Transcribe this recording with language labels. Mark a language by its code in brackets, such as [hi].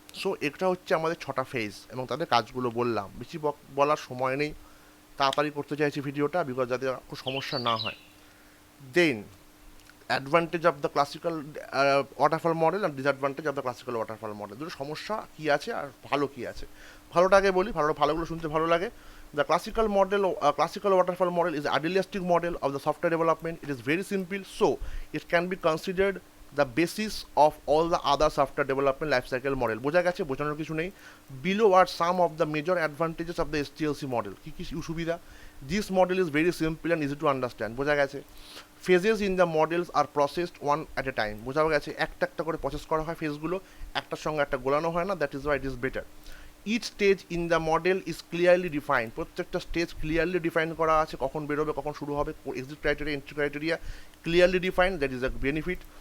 [bn] So এটা হচ্ছে আমাদের 6টা ফেজ এবং তাদের কাজগুলো বললাম, বেশি বলার সময় নেই, তাড়াতাড়ি করতে চাইছি ভিডিওটা বিকজ যাতে খুব সমস্যা না হয়। [en] Then advantage of the classical waterfall model and disadvantage of the classical waterfall model. [bn] দুটো সমস্যা কী আছে আর ভালো কী আছে। ভালোটা আগে বলি, ভালোগুলো শুনতে ভালো লাগে। [en] The classical waterfall model is an idealistic model of the software development. It is very simple, so it can be considered the basis of all the other software development lifecycle model. [bn] বোঝা গেছে, বোঝানোর কিছু নেই। [en] Below are some of the major advantages of the STLC model. [bn] কী কী সুবিধা? [en] This model is very simple and easy to understand. [bn] বোঝা গেছে। [en] Phases in the models are processed one at a time. [bn] বোঝা গেছে, একটা করে প্রসেস করা হয় ফেজগুলো, একটার সঙ্গে একটা গোলানো হয় না, [en] That is why it is better. Each stage in the model is clearly defined. [bn] প্রত্যেকটা স্টেজ ক্লিয়ারলি ডিফাইন করা আছে, কখন বেরোবে, কখন শুরু হবে, exit criteria, entry criteria clearly defined, [en] That is a benefit.